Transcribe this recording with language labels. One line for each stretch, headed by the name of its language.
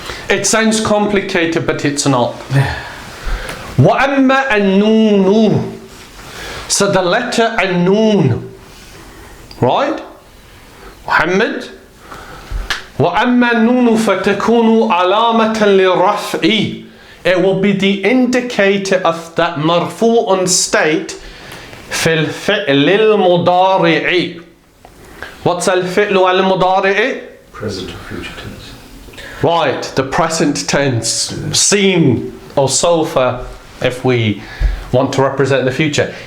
English: It sounds complicated, but it's not.
Arabic: وأما النون.
English: So the letter النون. Right? Muhammad?
Arabic: وأما النون فتكون علامة للرفع.
English: It will be the indicator of that مرفوع state
Arabic: في الفعل المضارع.
English: What's al-fi'lu al-mudari'i? Present or future tense. Right, the present tense. Seen or sofa if we want to represent the future.